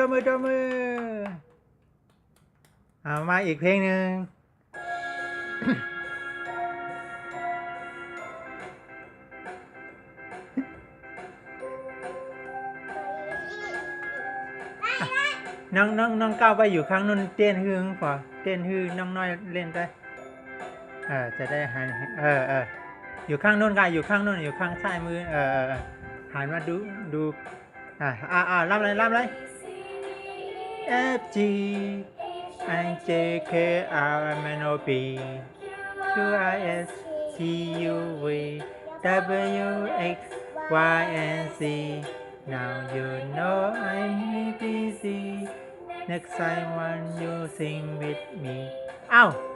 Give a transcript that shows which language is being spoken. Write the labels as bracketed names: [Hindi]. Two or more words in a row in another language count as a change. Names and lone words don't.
[Thai] มาอีกเพลงหนึ่งน้องก้าวไปอยู่ข้างนู้นเต้นฮืงพอเต้นฮือน้องน้อยเล่นได้จะได้หันอยู่ข้างนู้นกันอยู่ข้างนู้นอยู่ข้างซ้ายมือหันมาดูรับเลย [English] F G I J K L M N O P Q R S T U V W X Y and Z Now you know I'm ABC Next time when you sing with me อ้าว